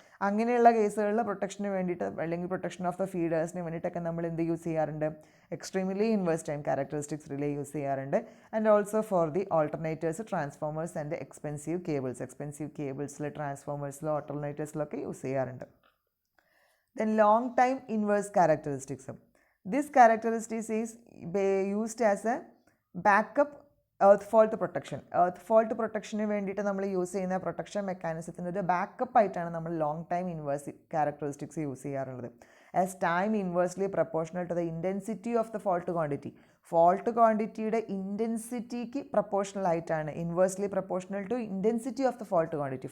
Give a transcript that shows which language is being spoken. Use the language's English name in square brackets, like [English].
[Malayalam] അങ്ങനെയുള്ള കേസുകളിൽ പ്രൊട്ടക്ഷന് വേണ്ടിയിട്ട്, അല്ലെങ്കിൽ [English] protection of the ഫീഡേഴ്സിന് [Malayalam] വേണ്ടിയിട്ടൊക്കെ നമ്മൾ എന്ത് യൂസ് ചെയ്യാറുണ്ട്? Extremely inverse time characteristics relay use ചെയ്യാറുണ്ട്. [English] and also for the alternators, transformers and expensive കേബിൾസിൽ, [Malayalam] ട്രാൻസ്ഫോമേഴ്സിൽ, ഓൾട്ടർനേറ്റേഴ്സിലൊക്കെ use ചെയ്യാറുണ്ട്. [English] Then long time inverse characteristics. This characteristic is used as a backup earth fault protection. [Malayalam] Earth fault പ്രൊട്ടക്ഷന് വേണ്ടിയിട്ട് നമ്മൾ use ചെയ്യുന്ന protection മെക്കാനിസത്തിന് ഒരു backup ആയിട്ടാണ് നമ്മൾ long time inverse characteristics use ചെയ്യാറുള്ളത്. [English] As time inversely proportional to the intensity of the fault quantity. [Malayalam] Fault ക്വാണ്ടിറ്റിയുടെ ഇൻറ്റൻസിറ്റിക്ക് proportional ആയിട്ടാണ്, [English] Inversely proportional to intensity of the fault quantity.